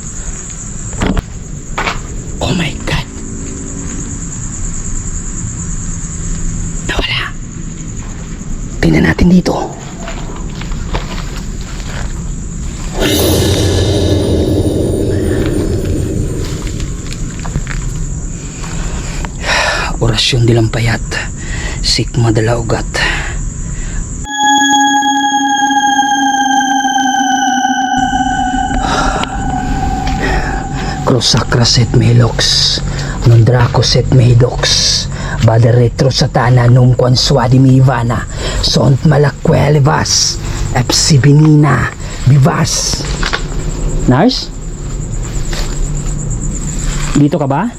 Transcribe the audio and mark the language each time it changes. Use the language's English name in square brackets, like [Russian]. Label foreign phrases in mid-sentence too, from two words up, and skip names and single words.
[English] Oh my God. Nawala. [Filipino] Tingnan natin dito. Orasyon dilampayat. Sikma dalaugat. [Latin] Crosacra set melox, non draco set medox, bada retro satana num quan suadi mivana, sont malaquelevas, epsibinina, vivas. [Filipino] Nurse? Dito ka ba?